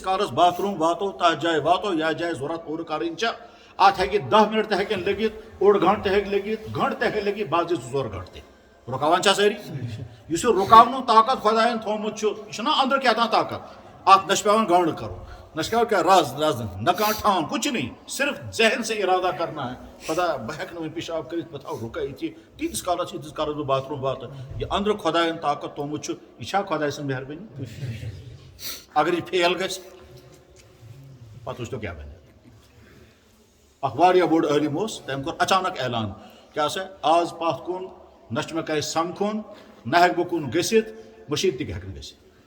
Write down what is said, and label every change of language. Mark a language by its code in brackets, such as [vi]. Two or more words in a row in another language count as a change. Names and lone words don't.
[ks] کالس [en] bath room [ks] واتو تتھ جایہِ واتو یتھ جایہِ ضروٗرت پوٗرٕ کرٕنۍ چھےٚ ات ہیٚکہِ 10 منٹ تہِ ہیٚکن لٔگِتھ اوٚڑ گنٹہٕ تہِ ہیٚکہِ لٔگِتھ گنٹہٕ تہِ ہیٚکہِ لٔگِتھ بعض 2-4 گنٹہٕ تہِ رُکاوان چھا سٲری یُس یہِ رُکاونُک طاقت خۄدایَن تھوٚومُت چھُ یہِ چھُنہ أنٛدرٕ کیٛاہ تام طاقت اتھ نہ چھُ پیٚوان گنٛڈ کرُن نہ چھُ پیٚوان کیٛاہ رز نہ کانٛہہ ٹھان [ur] کچھ نہیں صرف ذہن سے ارادہ کرنا ہے [ks] خدا بہٕ ہیٚکہٕ نہٕ وۄنۍ پیشاب کٔرِتھ بہٕ تھاوٕ رُکٲیِتھ یہِ تیٖتِس کالس ییٖتِس کالس بہٕ [en] bath room [ks] واتہٕ یہِ أنٛدرٕ خۄدایَن طاقت تھوٚومُت چھُ یہِ چھا خۄداے سٕنٛز مہربٲنی اگر یہِ فیل گژھِ پتہٕ وٕچھتو کیٛاہ بنہِ اکھ واریاہ بوٚڑ عٲلِم اوس تٔمۍ کوٚر اچانک اعلان کیٛاہ سا آز پتھ کُن نہ چھُ مےٚ کٲنٛسہِ سمکھُن نہ ہیٚکہٕ بہٕ کُن گٔژھِتھ مٔشیٖد تہِ ہیٚکہٕ نہٕ گٔژھِتھ